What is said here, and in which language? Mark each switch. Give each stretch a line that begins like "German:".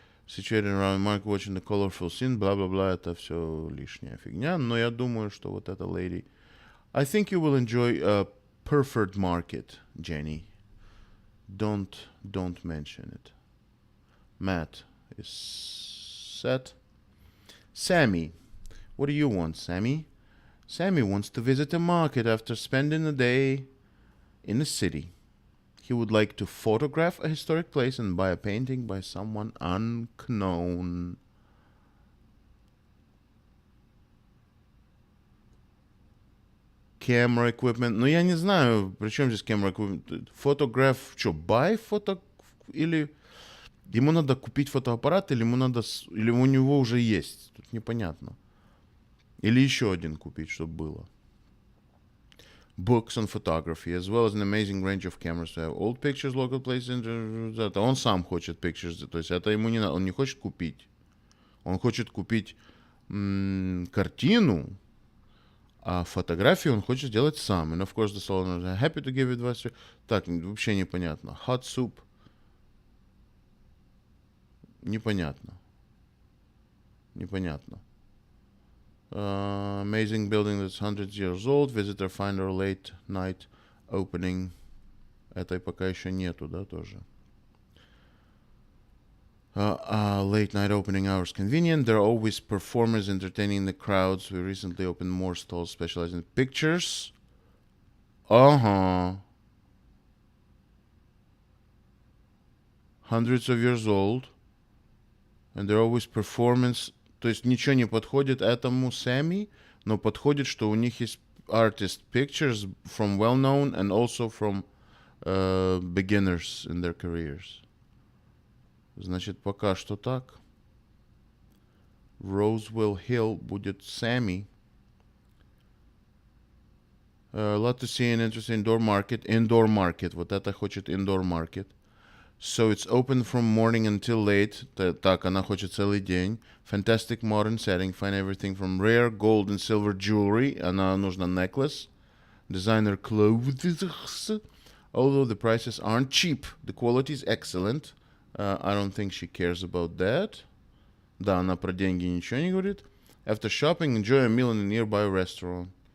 English: Situated around the market, watching the colorful scene.
Russian: Бла-бла-бла, это все лишняя фигня. Но я думаю, что вот эта lady...
English: I think you will enjoy a Perfect Market, Jenny. Don't mention it. Matt is set. Sammy. What do you want, Sammy? Sammy wants to visit a market after spending a day in the city. He would like to photograph a historic place and buy a painting by someone unknown. Camera equipment.
Russian: Ну, я не знаю, при чем здесь
English: camera equipment.
Russian: Фотограф, что, buy фото... Или ему надо купить фотоаппарат, или ему надо... Или у него уже есть. Тут непонятно. Или еще один купить, чтобы было.
English: Books on photography, as well as an amazing range of cameras to have old pictures, local places.
Russian: Это он сам хочет pictures, то есть это ему не надо, он не хочет купить. Он хочет купить картину, а фотографию он хочет сделать сам.
English: And of course, the salon is happy to give advice.
Russian: Так, вообще непонятно.
English: Hot soup.
Russian: Непонятно. Непонятно.
English: Amazing building that's 100 years old. Visitor finder late night opening.
Russian: Этой пока еще нету, да, тоже.
English: Late night opening hours convenient. There are always performers entertaining the crowds. We recently opened more stalls specializing in pictures. Hundreds of years old. And there are always performance.
Russian: То есть ничего не подходит этому Сэмми, но подходит, что у них есть
English: artist pictures from well-known and also from beginners in their careers.
Russian: Значит, пока что так. Roswell Hill будет Sammy.
English: A lot to see and interest in indoor market. Indoor market.
Russian: Вот это хочет
English: indoor market. So it's open from morning until late.
Russian: Так, она хочет целый день.
English: Fantastic modern setting. Find everything from rare gold and silver jewelry.
Russian: Она нужна necklace.
English: Designer clothes. Although the prices aren't cheap, the quality is excellent. I don't think she cares about that.
Russian: Да, она про деньги ничего не говорит.
English: After shopping, enjoy a meal in a nearby restaurant.